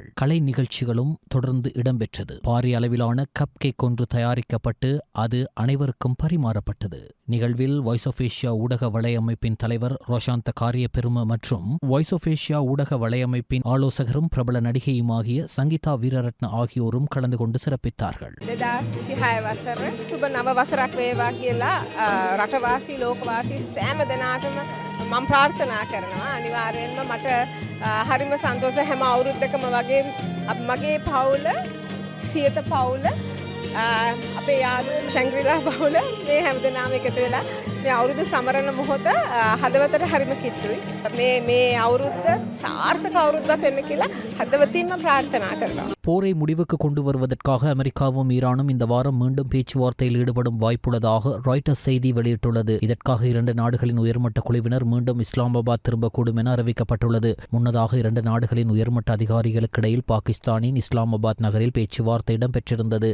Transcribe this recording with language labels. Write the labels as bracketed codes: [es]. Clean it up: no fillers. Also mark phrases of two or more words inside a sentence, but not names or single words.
[ta] கலை நிகழ்ச்சிகளும் தொடர்ந்து இடம்பெற்றது. பாரிய அளவிலான [en] cup cake [ta] ஒன்று தயாரிக்கப்பட்டு அது அனைவருக்கும் பரிமாறப்பட்டது. நிகழ்வில் வாய்ஸ் ஆஃப் ஏசியா ஊடக வலையமைப்பின் தலைவர் ரோஷாந்த காரிய பெரும மற்றும் வாய்ஸ் ஆஃப் ஏசியா ஊடக வலையமைப்பின் ஆலோசகரும் பிரபல நடிகையுமாகிய சங்கீதா வீரரத்ன ஆகியோரும் கலந்து கொண்டு සිරපිතාர்கள். [si] 2026 වසර සුබ නව වසරක් වේවා කියලා රටවාසී ලෝකවාසී සෑම දෙනාටම මම ප්‍රාර්ථනා කරනවා. අනිවාර්යයෙන්ම මට හරිම සන්තෝෂ හැම අවුරුද්දකම වගේ මගේ පවුල සියත පවුල අපේ යාළුවෝ ශැංග්‍රීලා පවුල මේ හැමදෙනාම එකතු වෙලා මේ අවුරුදු සමරන මොහොත හදවතට හරිම කිට්ටුයි. මේ අවුරුද්ද සාර්ථක අවුරුද්දක් වෙන්න කියලා හදවතින්ම ප්‍රාර්ථනා කරනවා. [ta] போரை முடிவுக்கு கொண்டு வருவதற்காக அமெரிக்காவும் ஈரானும் இந்த வாரம் மீண்டும் பேச்சுவார்த்தையில் ஈடுபடும் வாய்ப்புள்ளதாக ராய்ட்டர்ஸ் செய்தி வெளியிட்டுள்ளது. இதற்காக 2 நாடுகளின் உயர்மட்ட குழுவினர் மீண்டும் இஸ்லாமாபாத் திரும்பக்கூடும் என அறிவிக்கப்பட்டுள்ளது. முன்னதாக 2 நாடுகளின் உயர்மட்ட அதிகாரிகளுக்கிடையில் பாகிஸ்தானின் இஸ்லாமாபாத் நகரில் பேச்சுவார்த்தை இடம்பெற்றிருந்தது.